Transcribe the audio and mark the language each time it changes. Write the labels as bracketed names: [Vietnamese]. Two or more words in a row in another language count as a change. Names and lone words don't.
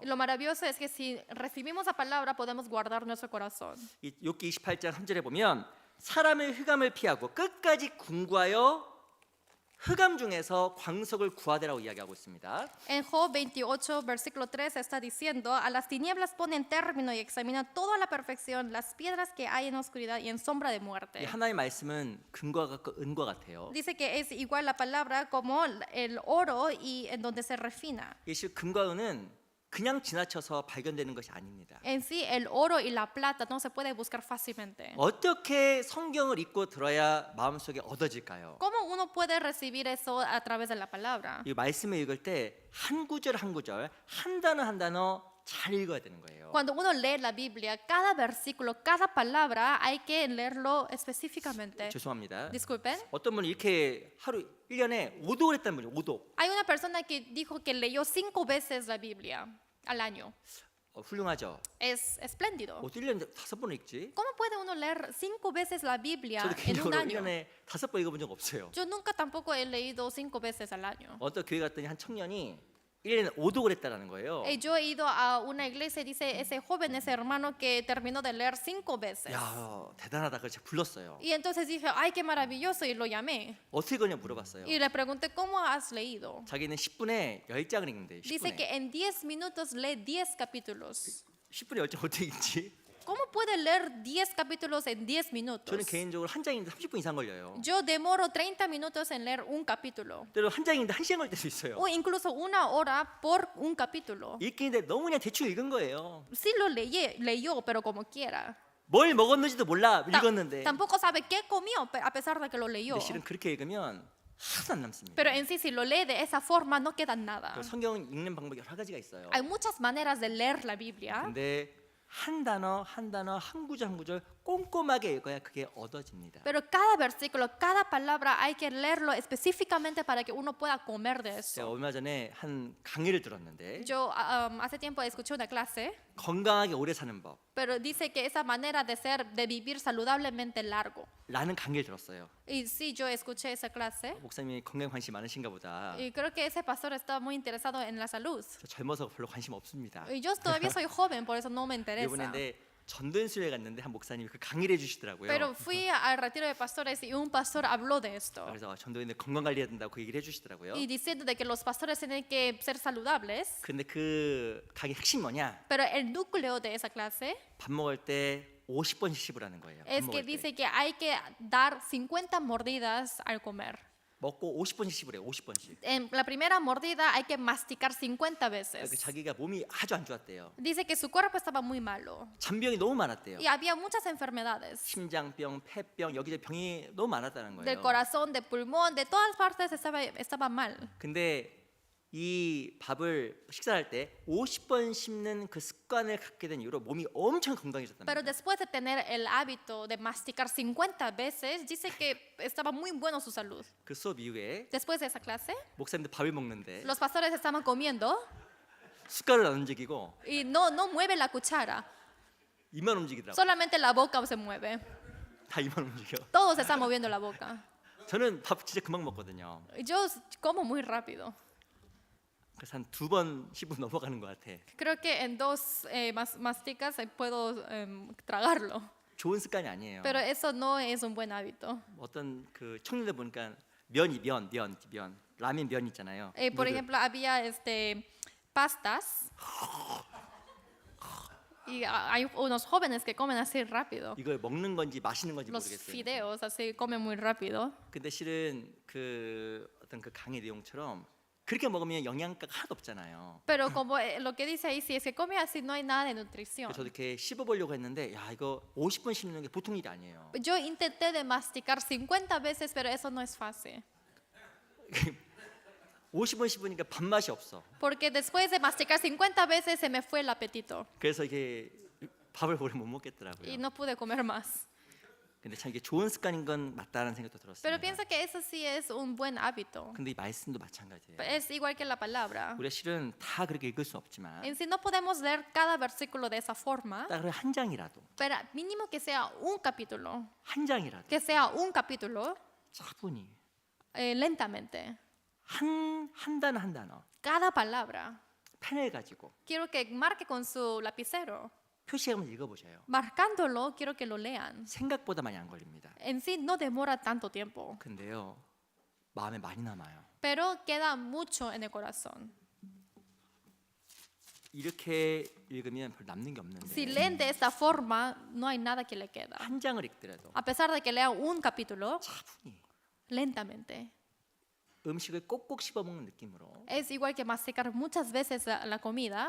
[Spanish] Y lo maravilloso es que si recibimos la palabra podemos guardar nuestro corazón. [Korean] 이 욥기 28장 3절에 보면 사람의 흑암을 피하고 끝까지 궁구하여 흑암 중에서 광석을 구하되라고 이야기하고 있습니다. [Spanish] En Job 28, versículo 3 está diciendo, a las tinieblas ponen término y examinan toda la perfección, las piedras que hay en oscuridad y en sombra de [Korean] 이 [Spanish] muerte. [Korean] 하나님의 말씀은 금과 같고 은과 같아요. [Spanish] Dice que es igual la palabra como el oro y en donde se refina. [Korean] 이 금과 은은 그냥 지나쳐서 발견되는 것이 아닙니다. [Spanish] En sí, el oro y la plata no se puede buscar fácilmente. [Korean] 어떻게 성경을 읽고 들어야 마음속에 얻어질까요? [Spanish] ¿Cómo uno puede recibir eso a través de la palabra? [Korean] 이 말씀을 읽을 때 한 구절 한 구절, 한 단어 한 단어 잘 읽어야 되는 거예요. [Spanish] Cuando uno lee la Biblia, cada versículo, cada palabra hay que leerlo específicamente. [Korean] 죄송합니다. [Spanish] Disculpen. [Korean] 어떤 분이 이렇게 하루 1년에 5독을 했다는 분이에요. 5독. [Spanish] Hay una persona que dijo que leyó 5 veces la Biblia al año. [Korean] 훌륭하죠. [Spanish] Es espléndido. [Korean] 어떻게 1년에 5번을 읽지? [Spanish] ¿Cómo puede uno leer 5 veces la Biblia [Korean] 저도 [Spanish] en un [Korean] 개인적으로 [Spanish] año? [Korean] 1년에 5번 읽어본 적 없어요. [Spanish] Yo nunca tampoco he leído 5 veces al año. [Korean] 어떤 교회 갔더니 한 청년이 1년에 5독을 했다라는 거예요. [Spanish] Yo he ido a una iglesia y dice ese joven, ese hermano que terminó de leer 5 veces. [Korean] 야, 대단하다. 그래서 제가 불렀어요. [Spanish] Y entonces dije, ay, qué maravilloso, y lo llamé. [Korean] 어떻게 그러냐 물어봤어요. [Spanish] Y le pregunté, ¿cómo has leído? [Korean] 자기는 10분에 10장을 읽는데 [Spanish] Dice [Korean] 10분에. [Spanish] que en 10 minutos lee 10 capítulos. [Korean] 10분에 10장 어떻게 읽지? [Spanish] ¿Cómo puede leer 10 capítulos en 10 minutos? [Korean] 저는 개인적으로 한 장인데 30분 이상 걸려요. [Spanish] Yo demoro 30 minutos en leer un capítulo. [Korean] 때로 한 장인데 1시간 걸릴 때도 있어요. [Spanish] O incluso 1 hora por un capítulo. [Korean] 읽기인데 너무 그냥 대충 읽은 거예요. [Spanish] Sí lo leyó, pero como quiera. [Korean] 뭘 먹었는지도 몰라 Ta- 읽었는데. [Spanish] Tampoco sabe qué comió a pesar de que lo leyó. [Korean] 근데 실은 그렇게 읽으면 하나도 안 남습니다. [Spanish] Pero en sí, si lo lee de esa forma, no queda nada. [Korean] 그 성경 읽는 방법이 여러 가지가 있어요. [Spanish] Hay muchas maneras de leer la Biblia, [Korean] 근데 한 단어 한 단어 한 구절 한 구절 꼼꼼하게 읽어야 그게 얻어집니다. [Spanish] pero cada versículo, cada palabra hay que leerlo específicamente para que uno pueda comer de [Korean] 제가 [Spanish] eso. [Korean] 얼마 전에 한 강의를 들었는데 [Spanish] Yo hace tiempo escuché una clase, [Korean] 건강하게 오래 사는 [Spanish] pero dice que esa manera de ser, de vivir saludablemente largo. [Korean] 법라는 강의를 들었어요. [Spanish] Y sí, yo escuché esa clase [Korean] 목사님이 건강 관심 많으신가 보다. [Spanish] y creo que ese pastor estaba muy interesado en la salud. [Korean] 저 젊어서 별로 관심 없습니다. [Spanish] Y yo todavía soy joven, por eso no me interesa. [Korean] 이번에 전도연수회 갔는데 한 목사님이 그 강의를 해주시더라고요. [Spanish] Pero fui al retiro de pastores y un pastor habló de esto. [Korean] 그래서 전도인들 건강 관리해야 된다고 그 얘기를 해주시더라고요. [Spanish] Y diciendo de que los pastores tienen que ser saludables. [Korean] 근데 그 강의 핵심 뭐냐? [Spanish] Pero el núcleo de esa clase [Korean] 밥 먹을 때 50번씩 씹으라는 거예요. 밥 [Spanish] es que [Korean] 먹을 때. [Spanish] dice que hay que dar 50 mordidas al comer. [Korean] 먹고 50번씩 씹으래요. 50번씩. [Spanish] En la primera mordida hay que masticar 50 [Korean] 그 [Spanish] veces. [Korean] 자기가 몸이 아주 안 좋았대요. [Spanish] Dice que su cuerpo estaba muy malo [Korean] 잔병이 너무 많았대요. [Spanish] y había muchas enfermedades. [Korean] 심장병, 폐병, 여기저기 병이 너무 많았다는 [Spanish] Del [Korean] 거예요. [Spanish] corazón, del pulmón, de todas partes estaba mal. [Korean] 근데 이 밥을 식사할 때 50번 씹는 그 습관을 갖게 된 이후로 몸이 엄청 건강해졌답니다. [Spanish] Pero después de tener el hábito de masticar 50 veces, dice que estaba muy bueno su salud. [Korean] 그 수업 이후에 [Spanish] Después de esa clase, [Korean] 목사님들 밥을 먹는데 [Spanish] los pastores estaban comiendo [Korean] 숟갈을 안 움직이고 [Spanish] y no mueve la cuchara, [Korean] 입만 움직이더라고요. [Spanish] solamente la boca se mueve. [Korean] 다 입만 움직여. [Spanish] Todos se están moviendo la boca. [Korean] 저는 밥 진짜 금방 먹거든요. [Spanish] Yo como muy rápido. [Korean] 그래서 한 2번 씹고 넘어가는 것 같아. [Spanish] Creo que en 2 masticas puedo tragarlo. [Korean] 좋은 습관이 아니에요. [Spanish] Pero eso no es un buen hábito. [Korean] 어떤 그 청년들 보니까 면 라면 면 있잖아요. [Spanish] Por [Korean] 누들. [Spanish] ejemplo, había pastas y hay unos jóvenes que comen así rápido. [Korean] 이걸 먹는 건지 마시는 건지 [Spanish] Los [Korean] 모르겠어요. [Spanish] fideos así comen muy rápido. [Korean] 근데 실은 그 어떤 그 강의 내용처럼 그렇게 먹으면 영양가가 하나도 없잖아요. [Spanish] Pero como lo que dice ahí, si es que come así no hay nada de nutrición. [Korean] 저도 이렇게 씹어보려고 했는데 야 이거 50번 씹는 게 보통 일이 아니에요. [Spanish] Yo intenté de masticar 50 veces, pero eso no es fácil. [Korean] 50번 씹으니까 밥맛이 없어. [Spanish] Porque después de masticar 50 veces se me fue el apetito [Korean] 그래서 이게 밥을 오래 못 [Spanish] y [Korean] 먹겠더라고요. [Spanish] no pude comer más. [Korean] 근데 참 이게 좋은 습관인 건 맞다는 생각도 [Spanish] Pero [Korean] 들었습니다. [Spanish] pienso que eso sí es un buen hábito. [Korean] 근데 이 말씀도 마찬가지예요. [Spanish] Es igual que la palabra. [Korean] 우리가 실은 다 그렇게 읽을 수 없지만 [Spanish] En sí no podemos leer cada versículo de esa forma, [Korean] 딱 한 장이라도 [Spanish] pero mínimo que sea un capítulo, [Korean] 한 장이라도 [Spanish] que sea un capítulo [Korean] 차분히 [Spanish] lentamente. [Korean] 한 단어 한 단어 [Spanish] Cada palabra. [Korean] 펜을 가지고 [Spanish] Quiero que marque con su lapicero. [Korean] 표시해 한번 읽어보세요. [Spanish] Marcándolo, quiero que lo lean. [Korean] 생각보다 많이 안 걸립니다. [Spanish] En sí no demora tanto tiempo, [Korean] 근데요 마음에 많이 남아요. [Spanish] pero queda mucho en el corazón. [Korean] 이렇게 읽으면 별로 남는 게 [Spanish] Si [Korean] 없는데 [Spanish] leen de esta forma, no hay nada que le queda. [Korean] 한 장을 읽더라도 [Spanish] A pesar de que lean un capítulo, [Korean] 차분히 [Spanish] lentamente. [Korean] 음식을 꼭꼭 씹어먹는 느낌으로 [Spanish] Es igual que masticar muchas veces la comida.